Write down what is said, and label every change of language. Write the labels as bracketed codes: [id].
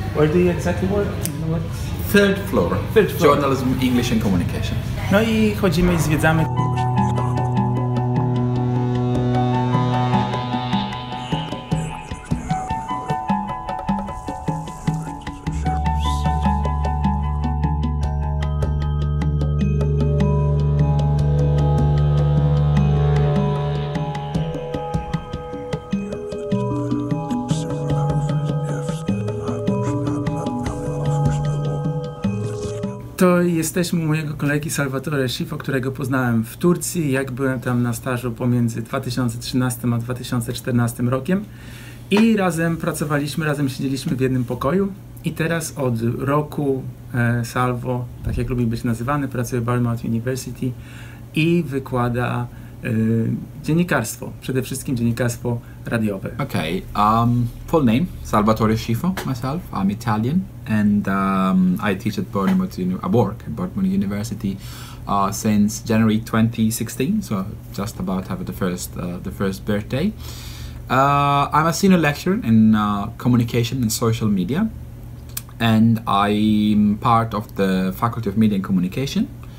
[en] Where do you exactly work? What? Third floor. Third floor. Journalism, English and communication. [pl] No i chodzimy i zwiedzamy. To jesteśmy u mojego kolegi Salvatore Scifo, którego poznałem w Turcji, jak byłem tam na stażu pomiędzy 2013 a 2014 rokiem i razem pracowaliśmy, razem siedzieliśmy w jednym pokoju i teraz od roku Salvo, tak jak lubi być nazywany, pracuje w Bournemouth University i wykłada dziennikarstwo, przede wszystkim dziennikarstwo radiowe. [en] Okay, full name, Salvatore Scifo, myself, I'm Italian, and I teach at I work at Bournemouth University since January 2016, so just about to have the first birthday. I'm a senior lecturer in communication and social media, and I'm part of the Faculty of Media and Communication.